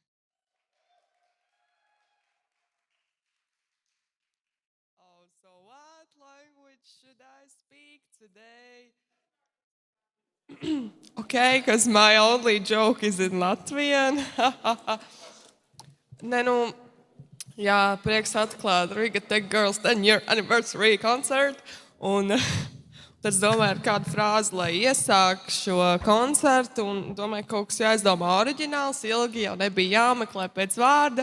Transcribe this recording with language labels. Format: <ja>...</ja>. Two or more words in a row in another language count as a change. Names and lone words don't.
<en>Oh, so what language should I speak today? Okay, because my only joke is in Latvian.</en> <lv>Nē, nu, jā, prieks atklāt Riga Tech Girls</lv> <en>10-year anniversary</en> <lv>koncertu. Un tad es domāju, ar kādu frāzi, lai iesāk šo koncertu. Un domāju, kaut kas jāizdomā oriģināls, ilgi jau nebija jāmeklē pēc vārda.</lv>